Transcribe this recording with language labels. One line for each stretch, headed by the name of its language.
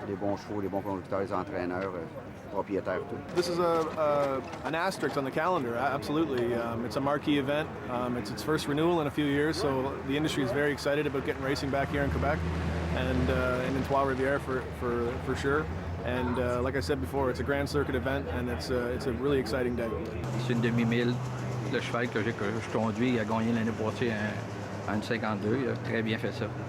French: Des bons chevaux, des bons conducteurs, des entraîneurs, propriétaires, tout.
English: This is an asterisk on the calendar, absolutely. It's a marquee event. It's its first renewal in a few years, so the industry is very excited about getting racing back here in Quebec and in Trois-Rivières for sure. And like I said before, it's a grand circuit event, and it's a really exciting day.
French: C'est une demi-mille. Le cheval que je conduis, il a gagné l'année passée en 52. Il a très bien fait ça.